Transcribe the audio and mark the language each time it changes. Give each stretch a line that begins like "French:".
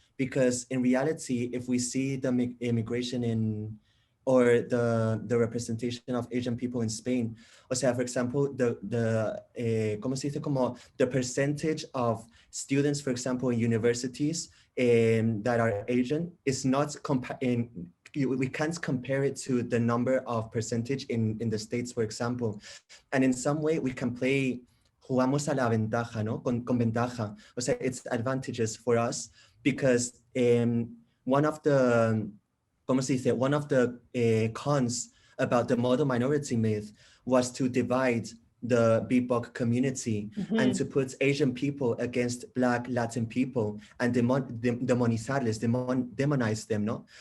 English: Because in reality, if we see the immigration or the representation of Asian people in Spain,
Spanish: o sea,
English: for example,
Spanish: ¿cómo se dice? Como
English: the percentage of students, for example, in universities that are Asian is not we can't compare it to the number of percentage in the States, for example. And in some way we can play,
Spanish: jugamos a la ventaja, ¿no? Con ventaja. O sea,
English: it's advantages for us because one of the cons about the model minority myth was to divide the BIPOC community and to put Asian people against Black, Latin people and demonize them, no?